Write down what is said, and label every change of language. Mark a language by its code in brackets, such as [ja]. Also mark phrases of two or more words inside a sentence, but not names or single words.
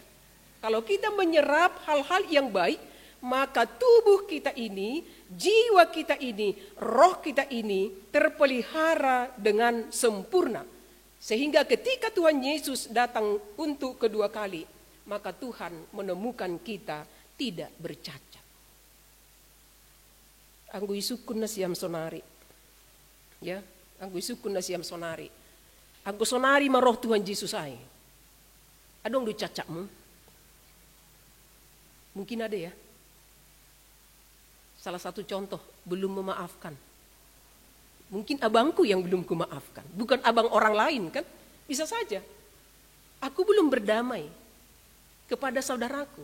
[id] Kalau kita menyerap hal-hal yang baik, maka tubuh kita ini, jiwa kita ini, roh kita ini terpelihara dengan sempurna. Sehingga ketika Tuhan Yesus datang untuk kedua kali, maka Tuhan menemukan kita tidak bercacat. [bts] Anggo isukun na siyam sonari. Ya, anggo isukun na siyam sonari. Anggo sonari maroh Tuhan Yesus ay. Adong du cacakmu? [id] Mungkin ada ya. Salah satu contoh, belum memaafkan. Mungkin abangku yang belum kumaafkan. Bukan abang orang lain kan? Bisa saja. Aku belum berdamai kepada saudaraku.